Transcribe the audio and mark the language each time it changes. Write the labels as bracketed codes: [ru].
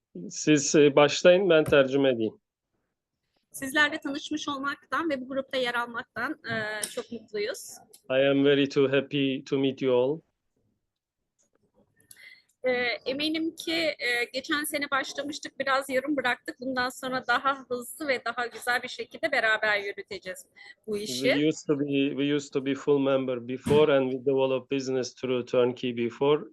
[tr] Siz başlayın, ben tercüme edeyim. Sizlerle tanışmış olmaktan ve bu grupta yer almaktan çok mutluyuz. [en] I am very too happy to meet you all. [tr] Eminim ki geçen sene başlamıştık, biraz yarım bıraktık. Bundan sonra daha hızlı ve daha güzel bir şekilde beraber yürüteceğiz bu işi. [en] We used to be full member before and we developed business through Turnkey before.